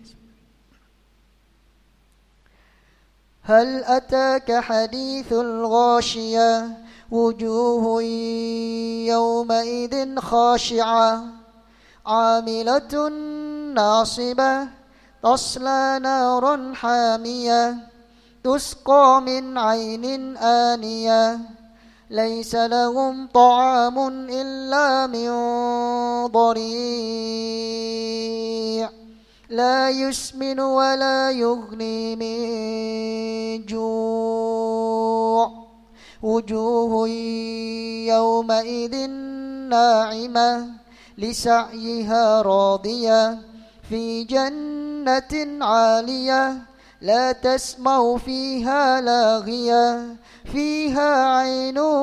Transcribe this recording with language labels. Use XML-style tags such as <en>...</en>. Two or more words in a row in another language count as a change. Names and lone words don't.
<ar>هل أتاك حديث الغاشية وجوه يومئذ خاشعة عاملة ناصبة تصلى نارا حامية تسقى من عين آنية ليس لهم طعام إلا من ضريع' لا يسمن ولا يغني من جوع وجوه يومئذ ناعمة لسعيها راضية في جنة عالية لا تسمع فيها لاغية فيها عين</ar>